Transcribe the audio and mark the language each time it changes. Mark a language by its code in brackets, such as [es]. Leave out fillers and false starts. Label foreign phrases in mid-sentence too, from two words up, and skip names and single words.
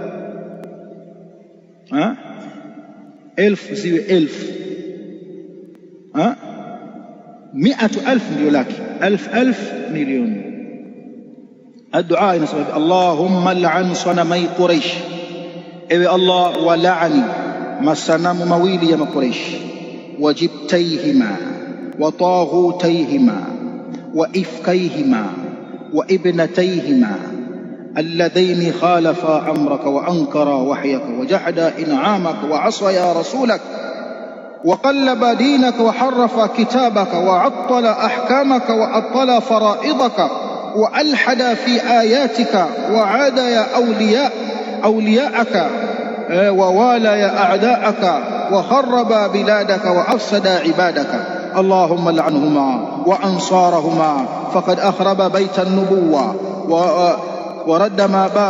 [sw] Elfu ziwe elfu, 100,000 ndio laki, alf milioni. Addu'a inasema [ar] اللهم العن صنمي قريش, [sw] ewe Allah wala'ani masanamu mawili ya Quraish, [ar] وجبتيهما وطاغوتيهما وإفكيهما وابنتيهما اللذين خالفا أمرك وأنكر وحيك وجحد إنعامك وعصى رسولك وقلب دينك وحرف كتابك وعطل أحكامك وعطل فرائضك وألحد في آياتك وعادى أولياءك ووالى أعداءك وخرب بلادك وأفسد عبادك. اللهم لعنهما وأنصارهما، فقد أخرب بيت النبوة ورد ما